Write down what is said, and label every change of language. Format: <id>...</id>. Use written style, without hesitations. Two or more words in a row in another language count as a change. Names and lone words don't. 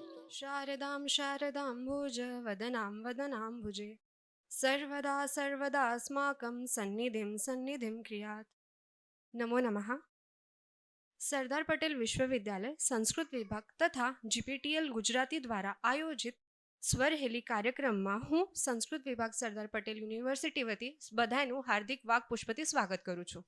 <sa>शारदां शारदाम्बुजवदनां वदनाम्बुजे सर्वदा सर्वदास्माकं सन्निधिं क्रियात्. नमो नमः.</sa> <gu>સરદાર પટેલ વિશ્વવિદ્યાલય સંસ્કૃત વિભાગ તથા જીપીટીએલ ગુજરાતી દ્વારા આયોજિત સ્વરહેલી કાર્યક્રમમાં હું સંસ્કૃત વિભાગ સરદાર પટેલ યુનિવર્સિટી વતી બધાનું હાર્દિક વાગપુષ્પથી સ્વાગત કરું છું.</gu>